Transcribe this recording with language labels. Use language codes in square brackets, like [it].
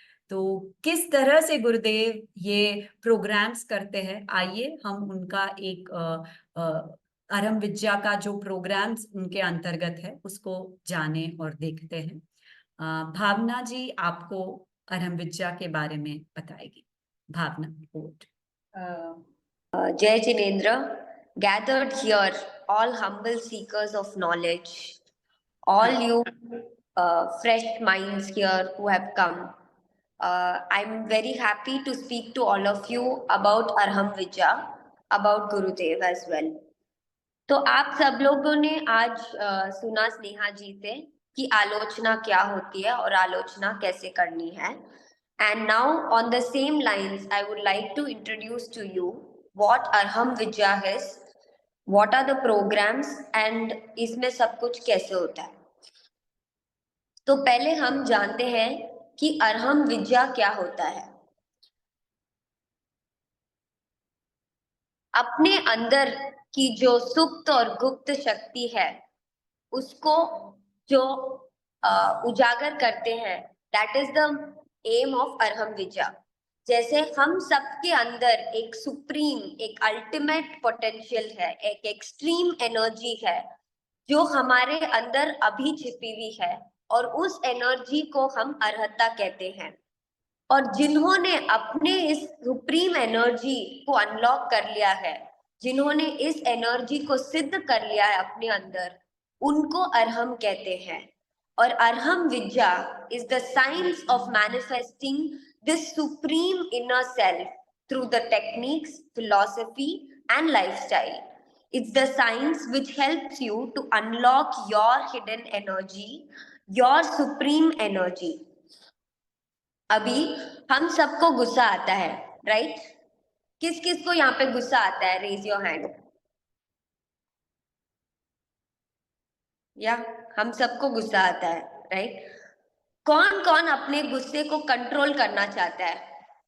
[hi] तो किस तरह से गुरुदेव ये प्रोग्राम्स करते हैं, आइए हम उनका एक अरम विद्या का जो प्रोग्राम्स उनके अंतर्गत है उसको जाने और देखते हैं। भावना जी आपको अरहम विद्या के बारे में बताएगी। भावना, coat. [en] Jai Jinendra, gathered here, all humble seekers of knowledge, all you fresh minds here who have come. I'm very happy to speak to all of you about Arham Vidya, about Gurudev as well. [hi] तो आप सब लोगों ने आज सुना स्नेहा जी से कि आलोचना क्या होती है और आलोचना कैसे करनी है। [en] And now on the same lines, I would like to introduce to you what Arham Vidya is, what are the programs and [hi] इसमें सब कुछ कैसे होता है। तो पहले हम जानते हैं कि अरहम विद्या क्या होता है। अपने अंदर की जो सुप्त और गुप्त शक्ति है उसको जो उजागर करते हैं, [en] That is the aim of Arham Vidya. [hi] जैसे हम सबके अंदर एक सुप्रीम, एक अल्टीमेट पोटेंशियल है, एक एक्सट्रीम एनर्जी है जो हमारे अंदर अभी छिपी हुई है, और उस एनर्जी को हम अर्हता कहते हैं। और जिन्होंने अपने इस सुप्रीम एनर्जी को अनलॉक कर लिया है, जिन्होंने इस एनर्जी को सिद्ध कर लिया है अपने अंदर, उनको अरहम कहते हैं। [en] और Arham Vidya is the science of manifesting this supreme inner self through the techniques, philosophy and lifestyle. It's the science which helps you to unlock your hidden energy, your supreme energy. [hi] अभी हम सबको गुस्सा आता है, राइट? किस किस को यहाँ पे गुस्सा आता है? [en] Raise your hand. [hi] या हम सबको गुस्सा आता है, राइट? कौन कौन अपने गुस्से को कंट्रोल करना चाहता है?